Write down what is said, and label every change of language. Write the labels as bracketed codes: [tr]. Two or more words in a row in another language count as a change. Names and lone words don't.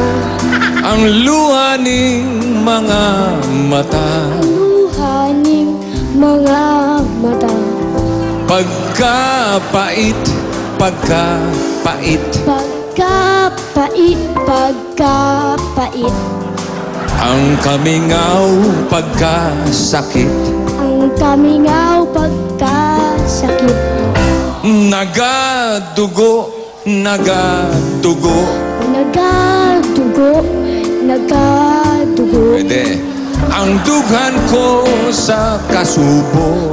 [tl] Ang luha ng mga mata. Luhaning mga mata. [hil] Pagkapait, pagkapait. Pagkapait, pagkapait. Ang kamingaw, pagkasakit. Ang kamingaw, pagkasakit. Nagadugo, nagadugo. Nagadugo, nagadugo. Pwede. Ang dughan ko sa kasubo.